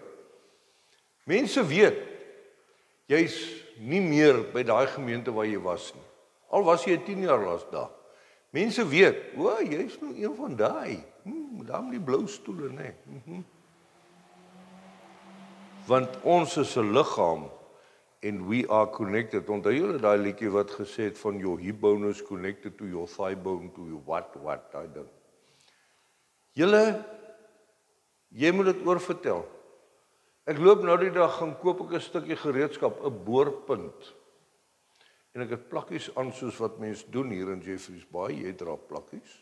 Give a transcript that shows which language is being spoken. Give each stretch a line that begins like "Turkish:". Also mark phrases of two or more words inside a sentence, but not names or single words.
Afrikaans: Mense weet, jy's nie meer by daai gemeente waar jy was nie. Al was jy 10 jaar laas daar. Mense weet, jy's nou een van daai. Daar met die blou stoele, né? Want ons is 'n liggaam en
English: we are connected.
Afrikaans: Onthou julle daai liedjie wat gesê het van
English: your hip bone is connected to your thigh bone to your what,
Afrikaans: daai ding. Jy moet dit oorvertel. Ek loop nou die dag, gaan koop ek 'n stukkie gereedskap, 'n boorpunt. En ek het plakkies aan soos wat mense doen hier in Jeffreys Bay, jy dra plakkies.